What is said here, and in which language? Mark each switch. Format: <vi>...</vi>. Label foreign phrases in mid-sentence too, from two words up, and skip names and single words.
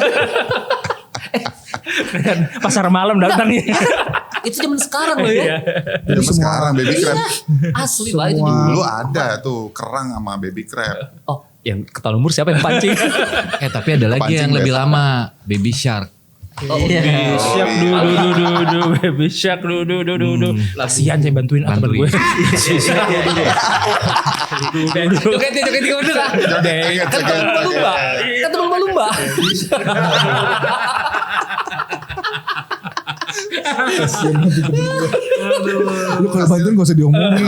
<id>Pasar malam datang ya. Itu zaman sekarang loh ya. Zaman sekarang</id> <en>baby crab.</en> <id>Asli Pak itu. Semua- Dulu ada tuh kerang sama</id> <en>baby crab.</en> <id>Oh, yang ketahuan umur siapa yang pancing? Tapi ada lagi Kepancing yang deh. lebih lama, baby shark.</id> <en>Baby shark du baby shark du.</en> <id>Kasihan saya bantuin teman gue. Joget dulu lah. Kan lumba. Kan lumba-lumba. Lu kalau bantuin gak usah diomongin.</id>